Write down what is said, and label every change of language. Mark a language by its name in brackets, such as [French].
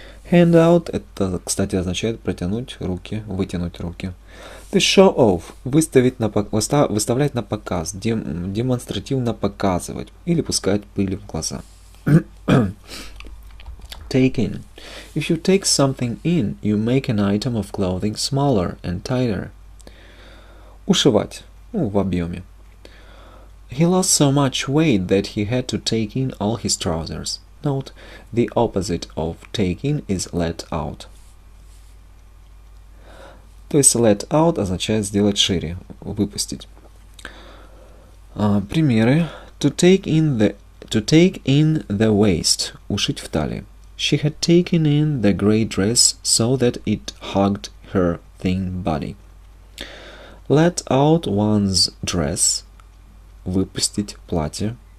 [Russian] Hand out, это, кстати, означает протянуть руки, вытянуть руки. То есть show off, выставлять на показ, демонстративно показывать или пускать пыль в глаза. [English] Take in. If you take something in, you make an item of clothing smaller and tighter. [Russian] Ушивать, в объеме. [English] He lost so much weight that he had to take in all his trousers. Note, the opposite of take in is let out. [Russian] То есть let out означает сделать шире, выпустить. Примеры. [English] To take in the waist, [Russian] ушить в талии. [English] She had taken in the grey dress so that it hugged her thin body. Let out one's dress, [Russian] выпустить платье.